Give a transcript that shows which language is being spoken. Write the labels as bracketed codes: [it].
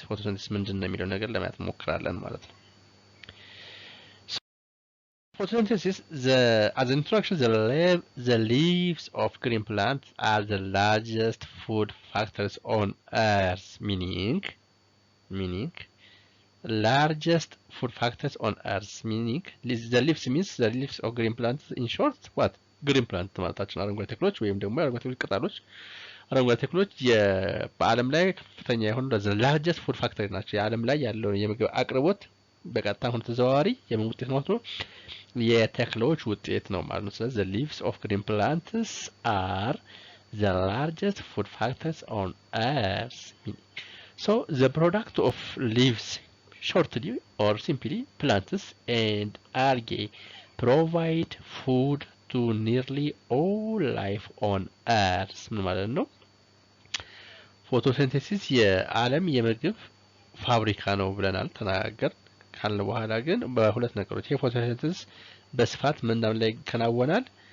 [en] Photosynthesis [am] ምንድን ነው የሚለው ነገር ለማየት እንሞክራለን ማለት ነው። [en] Photosynthesis, as an introduction, the leaves of green plants are the largest food factors on Earth, meaning largest food factors on Earth, meaning the leaves means the leaves of green plants. In short, what? [am] green plant ማለታችን አረንጓዴ ተክሎች ወይም ደግሞ አረንጓዴ ተክሎች ቅጠሎች አረንጓዴ ተክሎች በዓለም ላይ ከፍተኛ የሆኑ [en] the largest food factor [am] ናቸው። የዓለም ላይ ያለው የምግብ አቅርቦት በቀጥታ ሆነ ተዘዋዋሪ የምን ውጤት ማለት ነው? የተክሎች ውጤት ነው ማለት ነው። ስለዚህ [en] the leaves of green plants are the largest food factors on Earth. So the product of leaves, shortly or simply, plants and algae provide food to nearly all life on Earth. [am] ምን ማለት ነው? ፎቶሲንቴሲስ የዓለም የምግብ ፋብሪካ ነው ብለናል ተናገር ካልን በኋላ ግን በሁለት ነገሮች የፎቶሲንቴሲስ በስፋት ምንድነው ላይ ይከናወናል?